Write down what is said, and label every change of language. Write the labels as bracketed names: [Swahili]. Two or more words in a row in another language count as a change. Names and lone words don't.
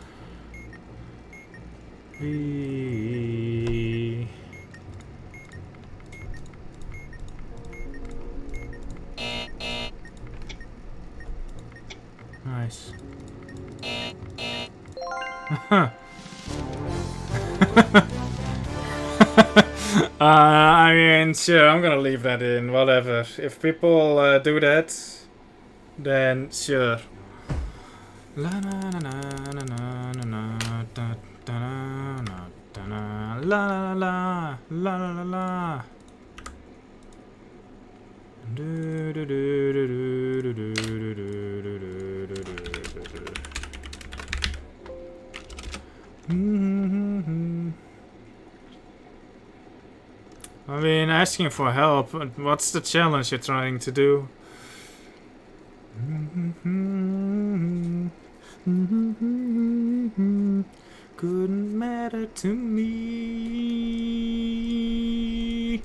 [English] Nice. I mean, sure, I'm gonna leave that in, whatever. If people do that, then sure. La na na na na na na na da da na da na la la la la la la. Do do do do do do do do do do do. I mean, asking for help. What's the challenge you're trying to do? Couldn't matter to me.